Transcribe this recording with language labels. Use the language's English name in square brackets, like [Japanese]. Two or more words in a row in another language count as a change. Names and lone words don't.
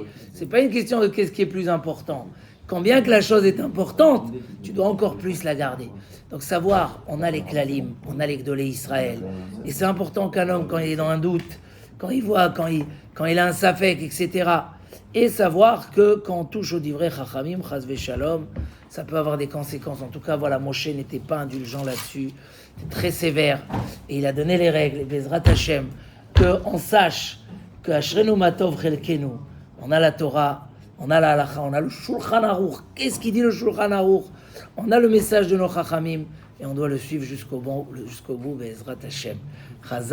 [French] C'est pas une question de qu'est-ce qui est plus important. Quand bien que la chose est importante, tu dois encore plus la garder. Donc savoir, on a les klalim, on a les [Hebrew] גדולי ישראל. [French] Et c'est important qu'un homme, quand il est dans un doute, quand il voit, quand il a un safek, etc. Et savoir que quand on touche au [Hebrew] דברי חכמים, חס ושלום, [French] ça peut avoir des conséquences. En tout cas, voilà, Moshe n'était pas indulgent là-dessus. C'était très sévère. Et il a donné les règles, et [Hebrew] בעזרת השם, [French] qu'on sache que [Hebrew] אשרנו מה טוב חלקנו, [French] on a la Torah, on a la halakha, on a le Shulchan Aruch. Qu'est-ce qu'il dit le Shulchan Aruch? On a le message de nos Chachamim et on doit le suivre jusqu'au bout, [Hebrew] בעזרת השם.